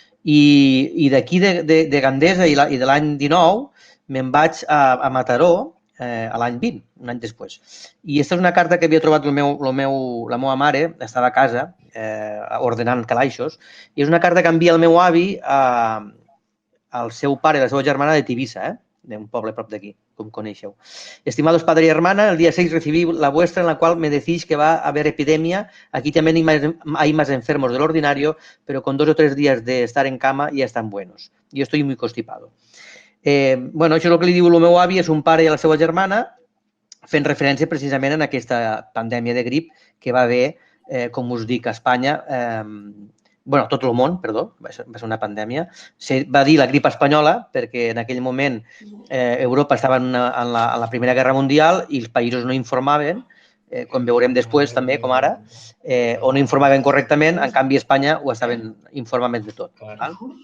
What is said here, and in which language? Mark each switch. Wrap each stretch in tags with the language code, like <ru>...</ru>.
<ca>I d'aquí de Gandesa i de l'any 19 me'n vaig a Mataró a l'any 20, un any després. I aquesta és una carta que havia trobat la meva mare, estava a casa ordenant calaixos, i és una carta que envia el meu avi al seu pare i la seva germana de Tivissa, d'un poble prop d'aquí, com coneixeu.</ca> <es>Estimados padre y hermana, el día 6 recibí la vuestra en la cual me decís que va a haber epidemia. Aquí también hay más enfermos del ordinario, pero con 2 o 3 días de estar en cama ya están buenos. Yo estoy muy constipado.</es> <ca>Bueno, això és el que li diu el meu avi, és un pare i la seva germana, fent referència precisament a aquesta pandèmia de grip que va haver, com us dic, a Espanya, bueno, tot el món, perdó, va ser una pandèmia. Se va dir la grip espanyola perquè en aquell moment Europa estava en la Primera Guerra Mundial i els països no informaven, com veurem després també, com ara, o no informaven correctament, en canvi a Espanya ho estaven informant de tot. Val?</ca>